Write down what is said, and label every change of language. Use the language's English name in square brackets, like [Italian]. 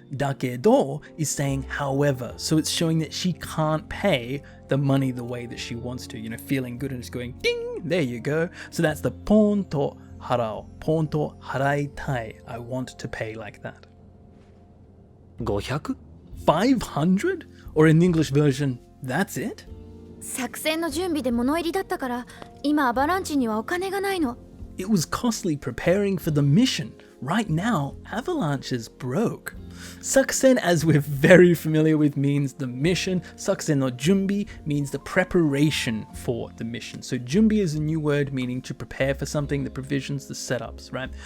[English] Dakedo is saying however. So it's showing that she can't pay the money the way that she wants to, feeling good and just going ding, there you go. So that's the [Japanese] pon to harao. Pon to haraitai. [English] I want to pay like that. 500? 500? Or in the English version, that's it? [Japanese] 作戦の準備で物入りだったから今アバランチにはお金がないの。 [English] It was costly preparing for the mission. Right now, Avalanche is broke. Saksen, as we're very familiar with, means the mission. [Japanese] Saksen no junbi [English] means the preparation for the mission. So junbi is a new word meaning to prepare for something, the provisions, the setups, right?